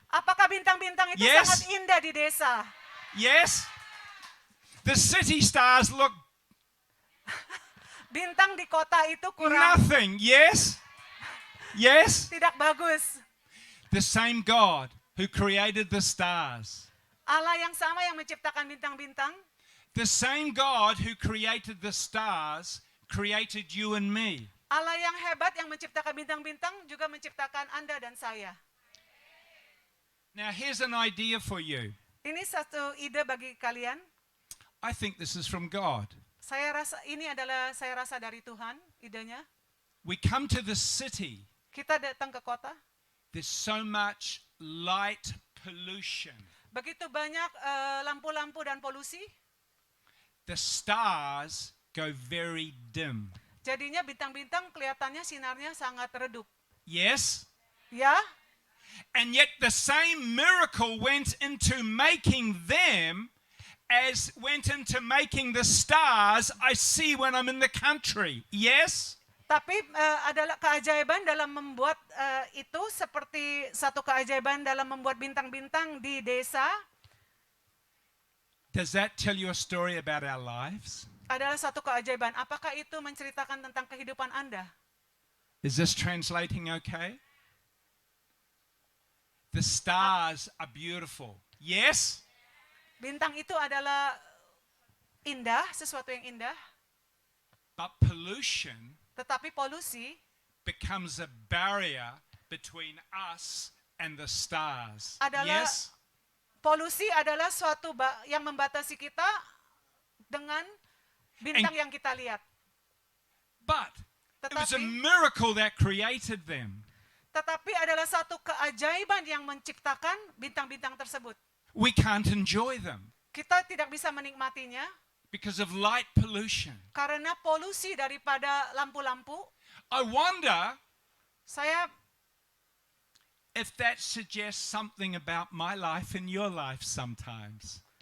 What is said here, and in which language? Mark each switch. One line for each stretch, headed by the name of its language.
Indonesian: Apakah bintang-bintang itu
English: Yes.
Indonesian: sangat indah di desa?
English: Yes? The city stars look
Indonesian: Bintang di kota itu kurang
English: nothing. Yes? Yes?
Indonesian: tidak bagus.
English: The same God who created the stars.
Indonesian: Allah yang sama yang menciptakan bintang-bintang,
English: The same God who created the stars created you and me.
Indonesian: Allah yang hebat yang menciptakan bintang-bintang juga menciptakan Anda dan saya.
English: Now here's an idea for you.
Indonesian: Ini satu ide bagi kalian.
English: I think this is from God.
Indonesian: Saya rasa dari Tuhan idenya.
English: We come to the city.
Indonesian: Kita datang ke kota,
English: There's so much light pollution.
Indonesian: begitu banyak lampu-lampu dan polusi.
English: The stars go very dim.
Indonesian: Jadinya bintang-bintang kelihatannya sinarnya sangat redup.
English: Yes?
Indonesian: Ya,
English: And yet the same miracle went into making them as went into making the stars I see when I'm in the country. Yes?
Indonesian: tapi adalah keajaiban dalam membuat itu seperti satu keajaiban dalam membuat bintang-bintang di desa. Does that tell you a story about our lives? Adalah satu keajaiban. Apakah itu menceritakan tentang kehidupan Anda?
English: Is this translating okay? The stars are beautiful. Yes?
Indonesian: Bintang itu adalah indah, sesuatu yang indah,
English: But pollution
Indonesian: tetapi polusi
English: becomes a barrier between us and the stars.
Indonesian: Adalah-
English: Yes?
Indonesian: polusi adalah suatu yang membatasi kita dengan bintang yang kita lihat.
English: But it was a
Indonesian: Tetapi
English: miracle that created them.
Indonesian: tetapi adalah satu keajaiban yang menciptakan bintang-bintang tersebut.
English: We can't enjoy them
Indonesian: Kita tidak bisa menikmatinya
English: because of light pollution.
Indonesian: karena polusi daripada lampu-lampu.
English: I wonder
Indonesian: Saya
English: if that suggests something about my life and your life sometimes.